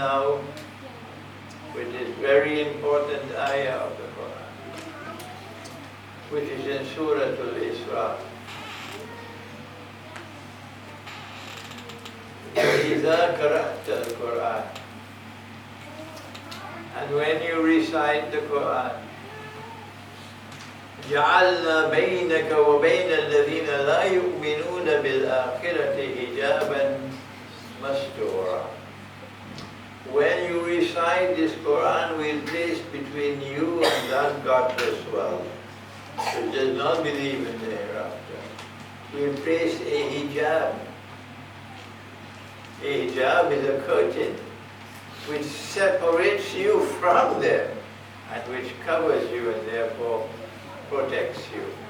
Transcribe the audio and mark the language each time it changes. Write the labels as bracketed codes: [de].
[en] Now, which is very important ayah of the Quran, which is in Surah Al-Isra. [ar] AJZA قرأت القرآن. [en] And when you recite the Quran, [ar] جعلنا بينك وبين الذين لا يؤمنون بالآخرة حجابا مستورا. [en] When you recite this Quran, we'll place between you and that godless world, which does not believe in the hereafter. We'll place a hijab. A hijab is a curtain which separates you from them and which covers you and therefore protects you.